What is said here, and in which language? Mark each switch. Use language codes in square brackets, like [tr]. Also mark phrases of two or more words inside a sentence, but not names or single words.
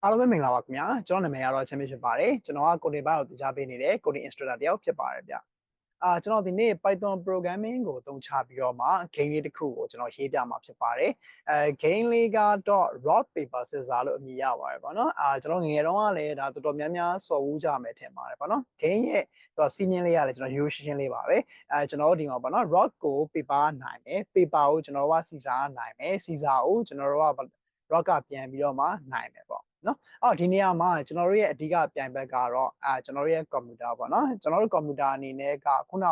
[my] အားလုံးပဲမင်္ဂလာပါခင်ဗျာကျွန်တော်နာမည်ကတော့ချမ်းမြေဖြစ်ပါတယ်ကျွန်တော်ကကိုဒီဘိုင်ကိုကြားပေးနေတဲ့ [en] coding instructor [my] တယောက်ဖြစ်ပါတယ်ဗျကျွန်တော်ဒီနေ့ Python programming ကိုအသုံးချပြီးတော့မှ game လေးတစ်ခုကိုကျွန်တော်ရေးပြမှာဖြစ်ပါတယ်game လေးကတော့ [en] rock paper scissor [my] လို့အမည်ရပါတယ်ပေါ့နော်ကျွန်တော်ငယ်တုန်းကလည်းဒါတော်တော်များများစော်ဦးကြမယ်ထင်ပါတယ်ပေါ့နော် game ရဲ့စီမင်းလေးရတယ်ကျွန်တော်ရိုးရှ င်းလေးပါပဲကျွန်တော်တို့ဒီမှာပေါ့နော် rock ကို paper နိုင်မယ် paper ကိုကျွန်တော်က scissor နိုင်မယ် scissor ကိုကျွန်တော်တို့က rock ကပြန်ပြီးတော့မှနိုင်မယ်ပေါ့နော်ဒီနေရာမှာကျွန်တော်တို့ရဲ့အဓိကပြိုင်ဘက်ကတော့ကျွန်တော်တို့ရဲ့ computer ပေါ့နော်ကျွန်တော်တို့ computer အနေနဲ့ကခုန